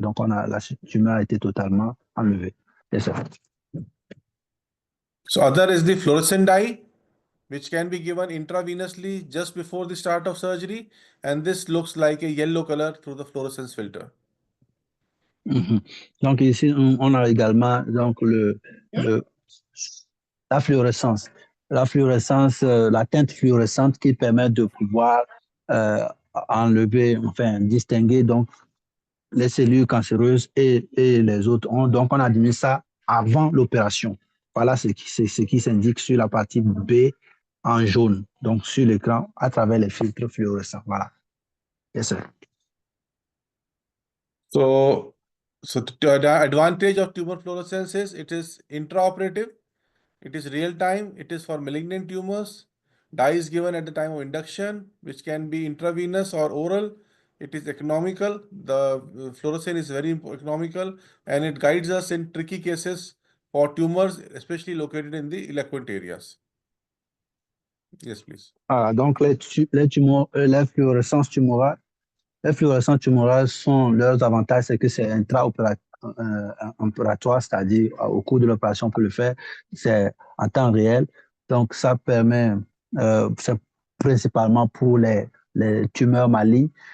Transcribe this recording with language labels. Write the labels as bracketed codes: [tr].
[fr] Donc, la tumeur a été totalement enlevée. [en] Yes, sir. So other is the fluorescent dye, which can be given intravenously just before the start of surgery. And this looks like a yellow color through the fluorescence filter. [fr] Donc, ici, on a également donc, la fluorescence. La fluorescence, la teinte fluorescente qui permet de pouvoir enlever, enfin, distinguer donc, les cellules cancéreuses et les autres. Donc, on administre ça avant l'opération. Voilà ce qui s'indique sur la partie B en jaune, donc sur l'écran, à travers les filtres fluorescents. [en] Voilà. Yes, sir. So, the advantage of tumor fluorescence is it is intraoperative, it is real time, it is for malignant tumors. Dye is given at the time of induction, which can be intravenous or oral. It is economical. The fluorescence is very economical, and it guides us in tricky cases for tumors, especially located in the eloquent areas. Yes, please. [fr] Donc, les fluorescences tumorales, leurs avantages, c'est que c'est intra-opératoire, c'est-à-dire au cours de l'opération, on peut le faire, c'est en temps réel. Donc, ça permet, c'est principalement pour les tumeurs malignes.